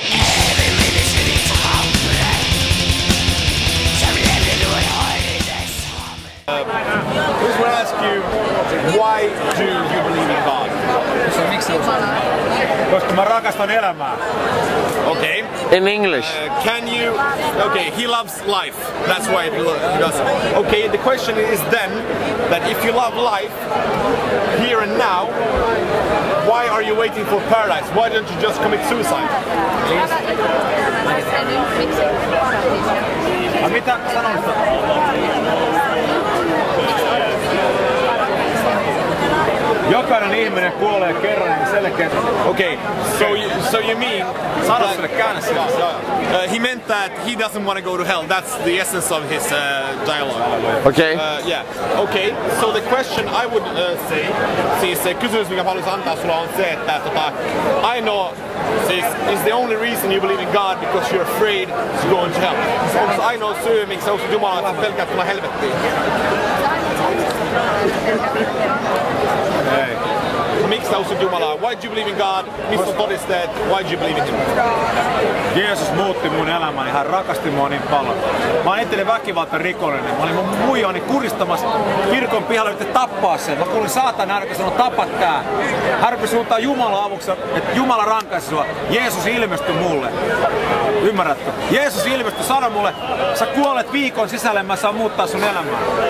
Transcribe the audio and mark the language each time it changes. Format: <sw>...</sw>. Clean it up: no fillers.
<no>Evig menneskelig hamre som levde noen år i det samme.</no> <en>I just want to ask you, why do you believe in God?</en> <fi>Koska mä rakastan elämää.</fi> <en>Okay. In English. Can you... Okay, he loves life. That's why he does it. Okay, the question is then, that if you love life, here and now, why are you waiting for paradise? Why don't you just commit suicide?</en> <fi>Mitä sanoit? Jokainen ihminen kuolee kerran, niin selkeästi.</fi> <en>Okay, so you mean...</en> <fi>Sano sille, käännä sille.</fi> <en>He meant that he doesn't want to go to hell. That's the essence of his dialogue. Okay. Yeah. Okay. So the question I would say,</en> <fi>siis kysymys mikä haluaisin antaa sulla on se, että ainoa, siis</fi> <en>is the only reason you believe in God because you're afraid to go into hell.</en> <fi>Onko ainoa syy miksi onko Jumala, että sä pelkäät tulla helvettiin? Ei. Miksi sä uskot Jumalaa?</fi> <en>Why do you believe in God?</en> <fi>Mistä on todisteet?</fi> <en>Why do you believe in Him?</en> <fi>Jeesus muutti mun elämäni, hän rakasti mua niin paljon. Mä oon entinen väkivaltarikollinen. Mä olin mun muijani kuristamassa kirkon pihalla, yritti tappaa sen. Mä kuulin saatan äänen, joka sanoi, tapa tää. Hän rupesi suuntaan Jumala avuksi, että Jumala rankaisi sua. Jeesus ilmestyi mulle. Ymmärrätkö? Jeesus ilmestyi, sanoi mulle, sä kuolet viikon sisälle, mä saan muuttaa sun elämää.</fi>